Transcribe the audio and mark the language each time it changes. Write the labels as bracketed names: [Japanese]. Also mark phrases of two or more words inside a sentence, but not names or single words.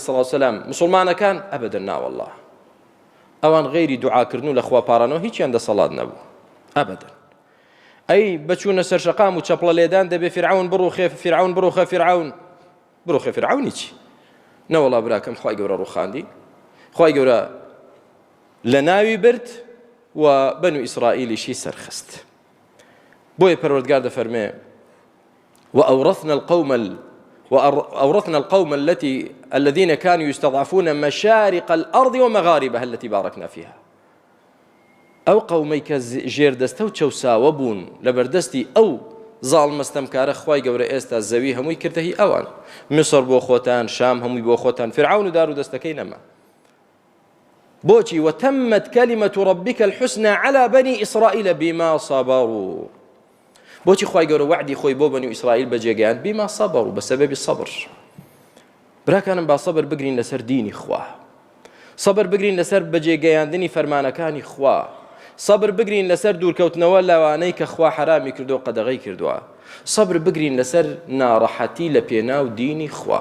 [Central Kurdish] سەڵات وسەلام مسلمانەکان ئەبەدەن ناوەڵڵا ئەوان غەیری دوعاکردن و لە خوا پاڕانەوە هیچیان دەسەڵات نەبوو ئەبەدەن ئەی بەچوونە سەر شەقام و چەپڵە لێدان دەبێ فرعون بڕوخێ فرعون بڕوخە فرعون بڕوخێ فرعونی چی نەوەڵا براکەم خوای گەورە ڕوخاندی خوای گەورە لە ناوی برد و بەنو ئیسرائیلیشی سەرخست بۆیە پەروەردگار دەفەرمێ [Arabic] وأورثنا القوم وأورثنا القوم الذين كانوا يستضعفون مشارق الأرض ومغاربها التي باركنا فيها. [Central Kurdish] ئەو قەومەی کە ژێردەستە و چەوساوە بوون لەبەردەستی ئەو زاڵمەستەمکارە خوای گەورە ئێستا زەوی هەمووی کردەهی ئەوان. میسر بۆ خۆتان، شام هەمووی بۆ خۆتان، فرعون و دار و دەستەکەی نەما. بۆچی؟ [Arabic] وتمت كلمة ربك الحسنى على بني إسرائيل بما صبروا. [Central Kurdish] بۆچی خوای گەورە وعدی خۆی بۆ بەنی ئیسرائیل بەجێگەیاند؟ [Arabic] بما صبروا، [Central Kurdish] بەسەبەبی سەبر. براکانم با سەبر بگرین لەسەر دینی خوا، سەبر بگرین لەسەر بەجێگەیاندنی فەرمانەکانی خوا، سەبر بگرین لەسەر دوورکەوتنەوە لەوانەی کە خوا حرامی کردو قەدەغەی کردووە، سەبر بگرین لەسەر ناڕەحەتی لە پێناو دینی خوا.